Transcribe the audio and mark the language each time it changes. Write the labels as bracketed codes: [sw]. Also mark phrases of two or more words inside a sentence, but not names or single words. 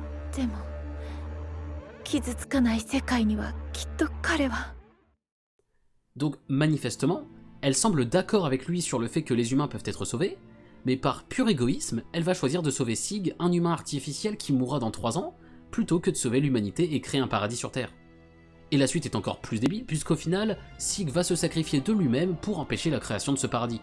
[ja] でも傷つかない世界にはきっと彼は。 [fr] Donc manifestement, elle semble d'accord avec lui sur le fait que les humains peuvent être sauvés, mais par pur égoïsme, elle va choisir de sauver Sig, un humain artificiel qui mourra dans 3 ans, plutôt que de sauver l'humanité et créer un paradis sur Terre. Et la suite est encore plus débile, puisqu'au final, Sig va se sacrifier de lui-même pour empêcher la création de ce paradis.